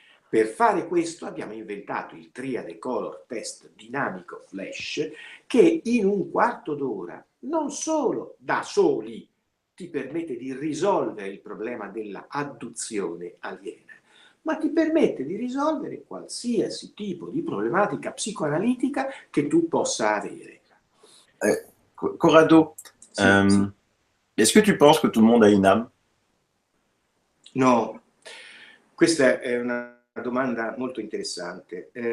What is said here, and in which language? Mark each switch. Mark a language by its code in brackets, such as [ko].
[it] Per fare questo abbiamo inventato il Triade Color Test dinamico flash, che in un quarto d'ora non solo da soli ti permette di risolvere il problema della adduzione aliena, ma ti permette di risolvere qualsiasi tipo di problematica psicoanalitica che tu possa avere. [fr] Corrado, [it] Sì, sì. [fr] est-ce que tu penses que tout le monde a une âme? [it] No, questa è una domanda molto interessante.